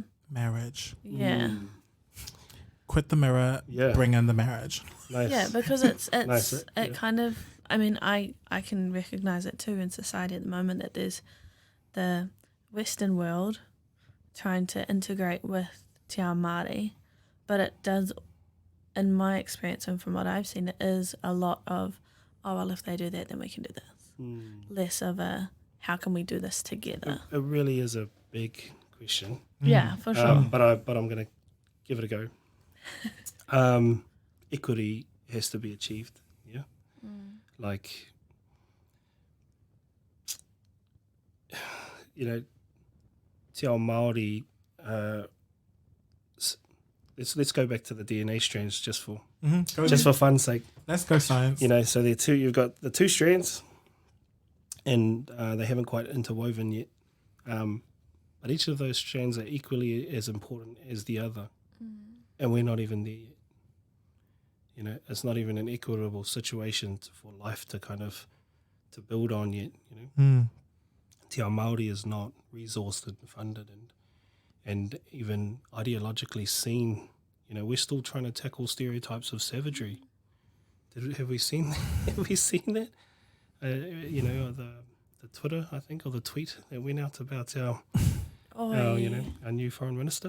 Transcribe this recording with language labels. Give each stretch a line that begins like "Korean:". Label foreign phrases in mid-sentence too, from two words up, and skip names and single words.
English: Marriage. Yeah. Quit the mirror, Yeah. bring in the marriage. Nice. Yeah, because it's Nice, it yeah. kind of, I mean, I can recognise it too in society at the moment that there's the Western world trying to integrate with
Māori: te ao Māori,
English: but it does, in my experience and from what I've seen, it is a lot of, oh, well, if they do that, then we can do this. Less of a, how can we do this together? It really is a big question. Yeah, for sure. But I'm going to give it a go. Equity has to be achieved. Yeah. Like, you know,
Māori: te ao Māori,
English: let's go back to the DNA strands just for fun's sake. Let's go science. You know, so you've got the two strands, and they haven't quite interwoven yet. But each of those strands are equally as important as the other, and we're not even there yet. You know, it's not even an equitable situation for life to kind of to build on yet. You know,
Māori: te ao Māori
English: is not resourced and funded and even ideologically seen. You know, we're still trying to tackle stereotypes of savagery. Have we seen that? Have we seen that? You know, the Twitter, I think, or the tweet that went out about our new foreign minister.